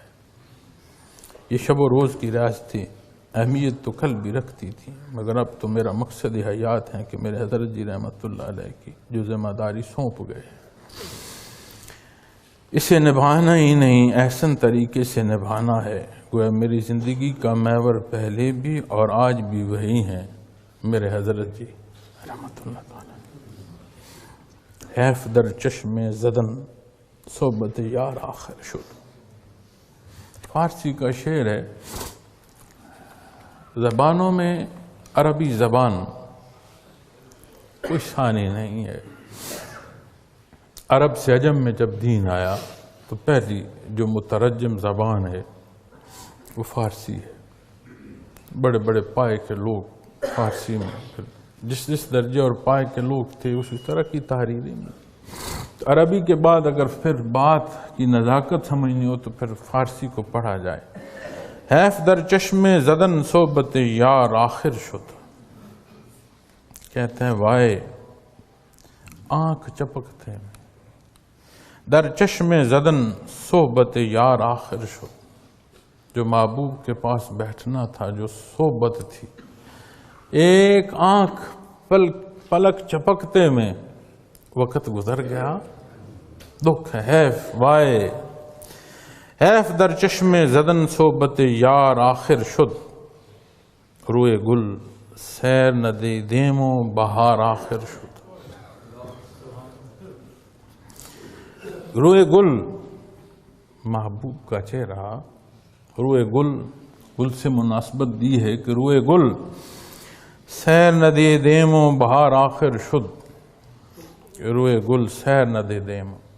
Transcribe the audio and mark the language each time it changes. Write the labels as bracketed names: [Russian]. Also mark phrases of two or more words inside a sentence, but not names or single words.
[Urdu] یہ شب و روز کی ریاض تھی، اہمیت تو کل بھی رکھتی تھی، مگر اب تو میرا مقصد حیات ہے کہ میرے حضرت جی رحمت اللہ علیہ کی جو ذمہ داری سونپ گئے، اسے نبھانا ہی نہیں، احسن طریقے سے نبھانا ہے۔ گویا میری زندگی کا محور پہلے بھی اور آج بھی وہی ہیں میرے حضرت جی رحمت اللہ تعالی۔ [Persian] حیف در چشم زدن صحبت یار آخر شد، [Urdu] فارسی کا شعر ہے۔ زبانوں میں عربی زبان کوئی ثانی نہیں ہے۔ عرب سے عجم میں جب دین آیا تو پہلی جو مترجم زبان ہے وہ فارسی ہے۔ بڑے بڑے پائے کے لوگ فارسی میں، جس درجے اور پائے کے لوگ تھے اسی طرح کی تحریریں میں۔ عربی کے بعد اگر پھر بات کی نزاکت سمجھنی ہو تو پھر فارسی کو پڑھا جائے۔ [Persian] حیف در چشم زدن صحبت یار آخر شد، [Urdu] کہتے ہیں وائے آنکھ چپکتے ہیں، [Persian] در چشم زدن صحبت یار آخر شد، [Urdu] جو محبوب کے پاس بیٹھنا تھا، جو صحبت تھی، ایک آنکھ پلک چپکتے میں وقت گزر گیا۔ دکھ ہے، [Persian] حیف وائے، حیف در چشم زدن صحبت یار آخر شد، روئے گل سیر نہ دے دیمو بہار آخر شد۔ روئے گل [Urdu] محبوب کا چہرہ، [Persian] روئے گل [Urdu] سے مناسبت دی ہے کہ [Persian] روئے گل سیر نہ دے دیمو بہار آخر شد، روئے گل سیر نہ دے دیمو،